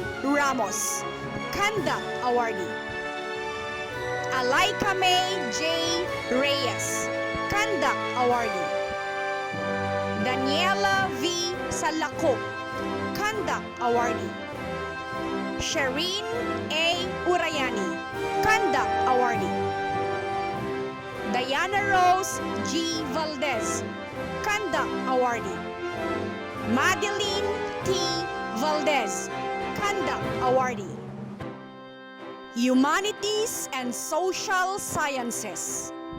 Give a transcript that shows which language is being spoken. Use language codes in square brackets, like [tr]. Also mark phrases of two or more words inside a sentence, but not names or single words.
[en] Ramos, conduct awardee. Alaika May J. Reyes, conduct awardee. Daniela V. Salako, conduct awardee. Shireen A. Urayani, conduct awardee. Diana Rose G. Valdez, conduct awardee. Madeline T. Valdez, conduct awardee. Humanities and Social Sciences.